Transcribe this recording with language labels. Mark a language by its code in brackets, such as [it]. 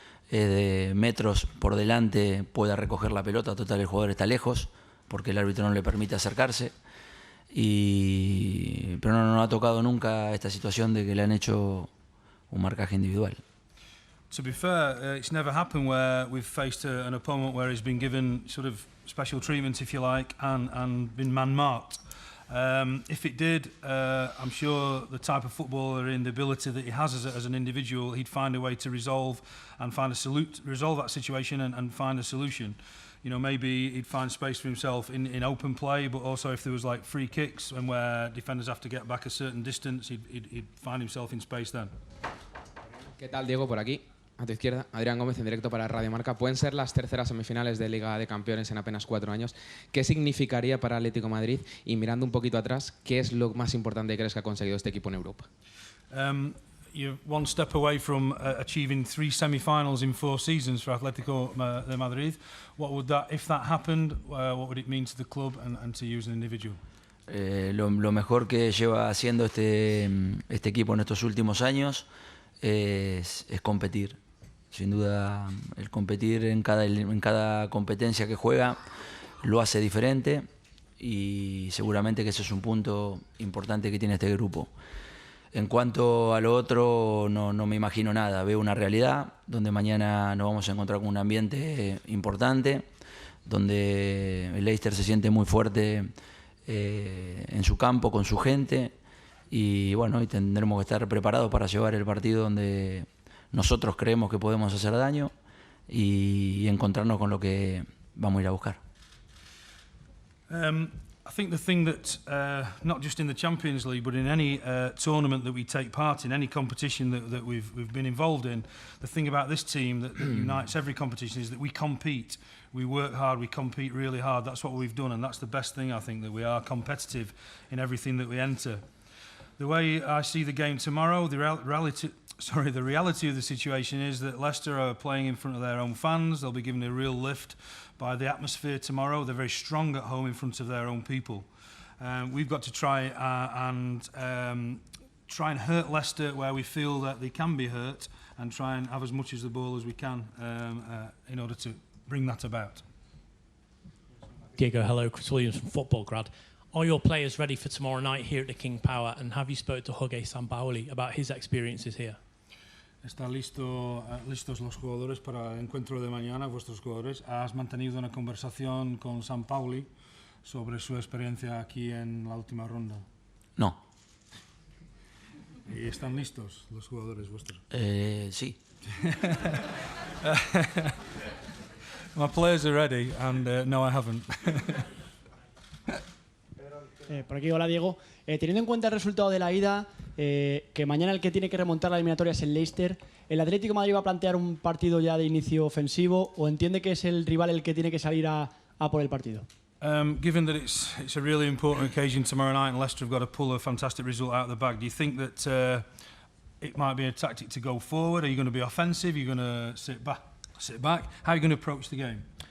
[es] es de metros por delante pueda recoger la pelota, total el jugador está lejos, porque el árbitro no le permite acercarse, pero no ha tocado nunca esta situación de que le han hecho un marcaje individual. [en] To be fair, it's never happened where we've faced an opponent where he's been given sort of special treatment, if you like, and been man-marked. If it did, I'm sure the type of footballer and the ability that he has as an individual, he'd find a way to resolve that situation and find a solution. You know, maybe he'd find space for himself in open play, but also if there was like free kicks and where defenders have to get back a certain distance, he'd find himself in space then. [es] ¿Qué tal, Diego? Por aquí, a tu izquierda, Adrián Gómez en directo para Radio Marca. Pueden ser las terceras semifinales de Liga de Campeones en apenas 4 años. ¿Qué significaría para Atlético de Madrid? Y mirando un poquito atrás, ¿qué es lo más importante que crees que ha conseguido este equipo en Europa? [en] You're one step away from achieving 3 semi-finals in 4 seasons for Atlético de Madrid. What would that, if that happened, what would it mean to the club and to you as an individual? [es] Lo mejor que lleva haciendo este equipo en estos últimos años es competir. Sin duda, el competir en cada competencia que juega lo hace diferente y seguramente que ese es un punto importante que tiene este grupo. En cuanto a lo otro, no me imagino nada. Veo una realidad donde mañana nos vamos a encontrar con un ambiente importante, donde el Leicester se siente muy fuerte en su campo, con su gente, y bueno, y tendremos que estar preparados para llevar el partido donde nosotros creemos que podemos hacer daño y encontrarnos con lo que vamos a ir a buscar. [en] I think the thing that, not just in the Champions League, but in any tournament that we take part in, any competition that we've been involved in, the thing about this team that unites every competition is that we compete. We work hard, we compete really hard. That's what we've done, and that's the best thing, I think, that we are competitive in everything that we enter. The way I see the game tomorrow, the reality of the situation is that Leicester are playing in front of their own fans. They'll be given a real lift by the atmosphere tomorrow. They're very strong at home in front of their own people. We've got to try and try and hurt Leicester where we feel that they can be hurt, and try and have as much as the ball as we can in order to bring that about. Diego, hello, Chris Williams from Football Grad. Are your players ready for tomorrow night here at the King Power, and have you spoke to Jorge Sampaoli about his experiences here? [es] ¿Están listos los jugadores para el encuentro de mañana, vuestros jugadores? ¿Has mantenido una conversación con Sampaoli sobre su experiencia aquí en la última ronda? No. ¿Y están listos los jugadores vuestros? Sí. [en] My players are ready, and no, I haven't. [es] Por aquí, hola Diego. Teniendo en cuenta el resultado de la ida, que mañana el que tiene que remontar la eliminatoria es el Leicester, ¿el Atlético de Madrid va a plantear un partido ya de inicio ofensivo o entiende que es el rival el que tiene que salir a por el partido? [en] Given that it's a really important occasion tomorrow night and Leicester have got to pull a fantastic result out of the bag, do you think that it might be a tactic to go forward? Are you going to be offensive? Are you going to sit back? How are you going to approach the game?